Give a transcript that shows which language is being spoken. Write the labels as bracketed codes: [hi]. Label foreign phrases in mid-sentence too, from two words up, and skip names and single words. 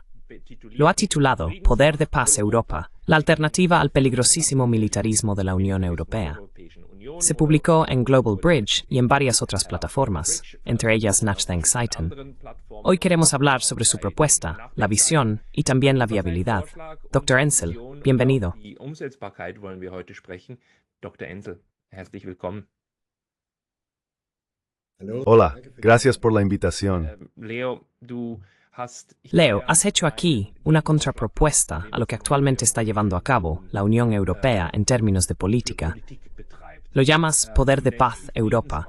[es] Lo ha titulado Poder de Paz Europa, la alternativa al peligrosísimo militarismo de la Unión Europea. Se publicó en Global Bridge y en varias otras plataformas, entre ellas Nachdenkseiten. Hoy queremos hablar sobre su propuesta, la visión y también la viabilidad. Dr. Ensel, bienvenido. [de] Dr. Ensel, herzlich willkommen. [es] Hola, gracias por la invitación. Leo, has hecho aquí una contrapropuesta a lo que actualmente está llevando a cabo la Unión Europea en términos de política. Lo llamas Poder de Paz Europa.